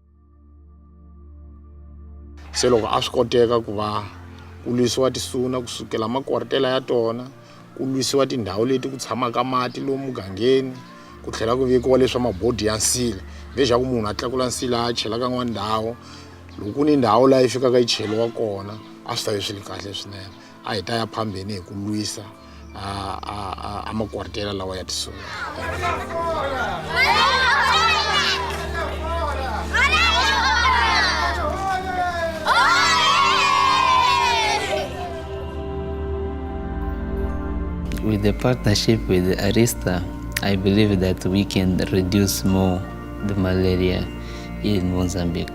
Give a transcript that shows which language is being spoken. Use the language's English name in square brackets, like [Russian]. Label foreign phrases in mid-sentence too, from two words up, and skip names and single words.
[Tsonga] Se loko a swi koteka ku va ku lwisiwa tisuna kusukela makwartela ya tona, ku lwisiwa tindhawu leti ku tshamaka mati lomu mugangeni, ku tlhela ku vekiwa leswa mabodi ya nsila leswaku munhu a tlakula nsila a chela ka n'wana ndhawu. Loko ku ni ndhawu laha yi fikaka yi cheriwa kona a swi ta yi swi ri kahle swinene. A hi ta ya phambeni hi ku lwisa makwartela lawa ya tisuna. [English] With the partnership with Arista, I believe that we can reduce more the malaria in Mozambique.